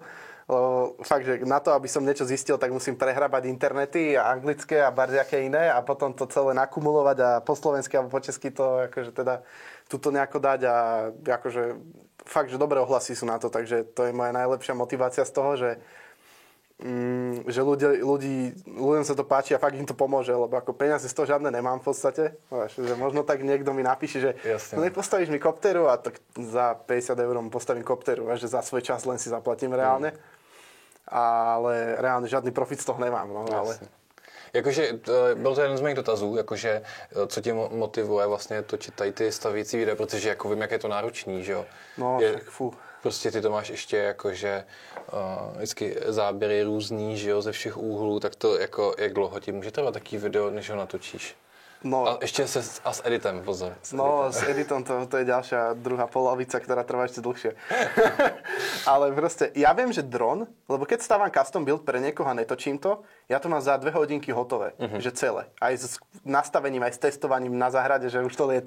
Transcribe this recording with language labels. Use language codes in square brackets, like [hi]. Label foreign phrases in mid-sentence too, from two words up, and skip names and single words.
[sk] Lebo fakt, že na to, aby som niečo zistil, tak musím prehrabať internety a anglické a barziaké iné a potom to celé nakumulovať a po slovensky alebo po česky to akože teda tuto nejako dať a akože fakt, že dobré ohlasy sú na to, takže to je moja najlepšia motivácia z toho, že ľuďom sa to páči a fakt im to pomôže, lebo ako peniaze z toho žiadne nemám v podstate. Že možno tak niekto mi napíše, že nepostavíš mi kopteru a tak za 50 eur postavím kopteru a že za svoj čas len si zaplatím reálne. Ale reálne žiadny profit z toho nemám. No, ale... [cs] Jakože byl to jeden z mých dotazů, jakože co tě motivuje vlastně točit tady ty stavící videa, protože jako vím, jak je to náročný, že jo. No, Prostě ty to máš ještě jakože vždycky záběry různý, že jo, ze všech úhlů, tak to jako, jak dlouho ti může trvat taký video, než ho natočíš? No, [sk] a ešte s editem, pozor. S editom to je ďalšia druhá polovica, ktorá trvá ešte dlhšie. Ale proste, ja viem, že dron, lebo keď stávam custom build pre niekoho a netočím to, ja to mám za 2 hodinky hotové, že celé. Aj s nastavením, aj s testovaním na záhrade, že už to lieta.